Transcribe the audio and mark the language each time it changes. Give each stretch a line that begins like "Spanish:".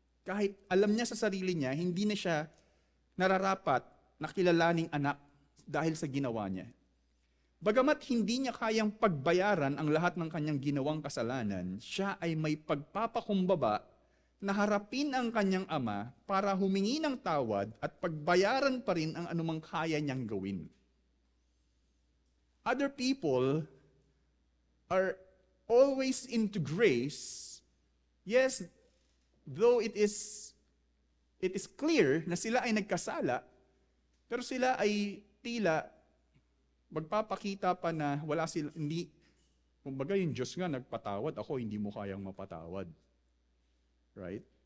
Filipino: Kahit alam niya sa sarili niya, hindi na siya nararapat na kilalaning anak dahil sa ginawa niya. Bagamat hindi niya kayang pagbayaran ang lahat ng kanyang ginawang kasalanan, siya ay may pagpapakumbaba na harapin ang kanyang ama para humingi ng tawad at pagbayaran pa rin ang anumang kaya niyang gawin.
English: Other people are always into grace. Yes, though it is clear
Filipino: na sila ay nagkasala, pero sila ay tila magpapakita pa na wala sila, hindi, kumbaga yung Diyos nga nagpatawad, ako hindi mo kayang mapatawad. Right?